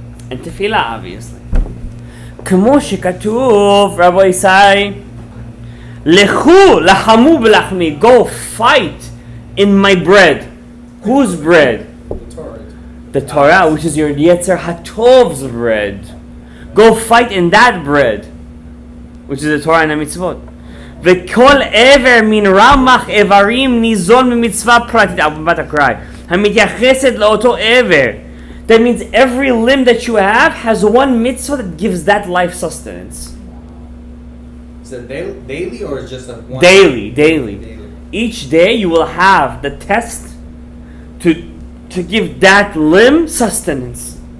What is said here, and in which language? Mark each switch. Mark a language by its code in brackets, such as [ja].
[en] And tefillah, obviously. [he] כמו שכתוב, [en] Rabbi Isai, [he] לכו, לחמו בלחמי, [en] go fight in my bread. Whose bread? The Torah. The Torah, which is your Yetzer HaTov's bread. Go fight in that bread, which is the Torah and the Mitzvot. [he] וכל עבר מן רמ"ח איברים ניזון ממצווה פרטית, [en] I'm about to cry, [he] המתייחסת לאותו עבר. [en] That means every limb that you have has one mitzvah that gives that life sustenance. Is it daily or is just a one? Daily. Daily. Each day you will have the test to give that limb sustenance.